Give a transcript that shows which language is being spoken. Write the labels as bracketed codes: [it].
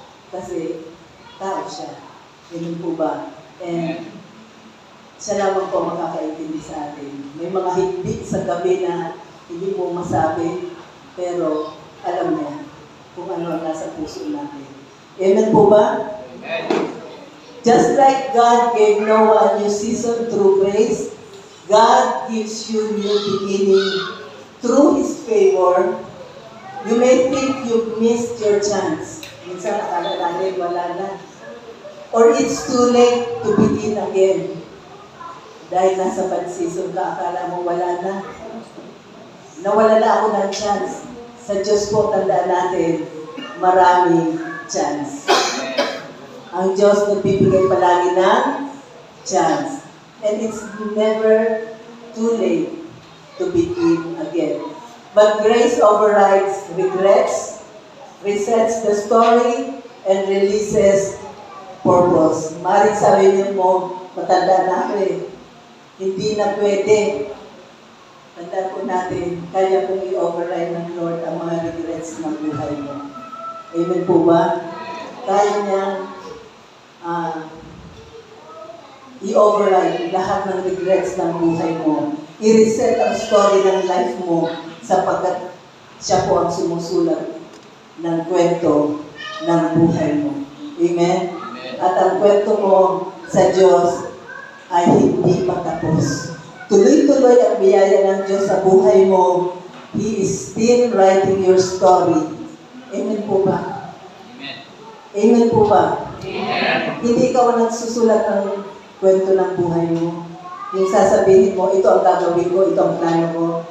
[tl] Kasi tao siya. Ganun po ba? And siya lamang po makakaintindi sa atin. May mga higpit sa gabi na hindi mo masabi, pero alam niya kung ano ang nasa puso natin. Amen po ba? Amen. [en] Just like God gave Noah a new season through grace, God gives you new beginning through His favor. You may think you've missed your chance. [tl] Minsan akala natin wala na. [en] Or it's too late to begin again. [tl] Dahil nasa bad season ka, akala mo wala na. Nawala na ako ng chance. Sa Diyos po, tandaan natin, maraming chance. Ang Diyos nagbibigay palagi ng chance. [en] And it's never too late to begin again. But grace overrides regrets, resets the story, and releases purpose. [tl] Maring sabihin mo, matanda na ako eh. Hindi na pwede. Tandaan po natin, kaya pong i-override ng Lord ang mga regrets ng buhay mo. Amen po ba? Kaya niyang i-override lahat ng regrets ng buhay mo. i-reset ang story ng life mo sapagkat siya po ang sumusulat ng kwento ng buhay mo. Amen? At ang kwento mo sa Diyos ay hindi patapos. Tuloy-tuloy ang biyaya ng Diyos sa buhay mo. [en] He is still writing your story. [tl] Amen po ba? Amen po ba? Hindi ikaw ang nagsusulat ng kwento ng buhay mo. Yung sasabihin mo, ito ang gagawin ko, ito ang plano ko.